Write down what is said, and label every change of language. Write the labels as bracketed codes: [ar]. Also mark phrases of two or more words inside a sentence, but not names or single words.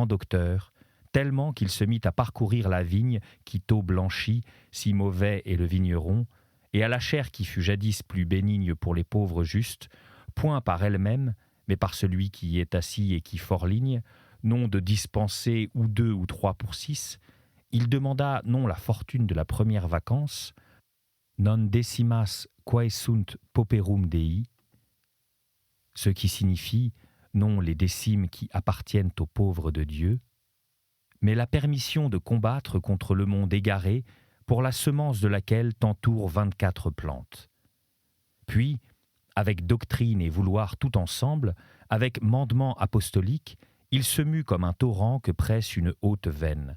[fr] docteur, tellement qu'il se mit à parcourir la vigne qui tôt blanchit, si mauvais est le vigneron, et à la chair qui fut jadis plus bénigne pour les pauvres justes, point par elle-même, mais par celui qui y est assis et qui forligne, non de dispenser ou 2 ou 3 pour 6, il demanda non la fortune de la première vacance, [la] non decimas quae sunt pauperum Dei, [fr] ce qui signifie non les décimes qui appartiennent aux pauvres de Dieu, mais la permission de combattre contre le monde égaré pour la semence de laquelle t'entourent 24 plantes. Puis, avec doctrine et vouloir tout ensemble, avec mandement apostolique, il se mue comme un torrent que presse une haute veine.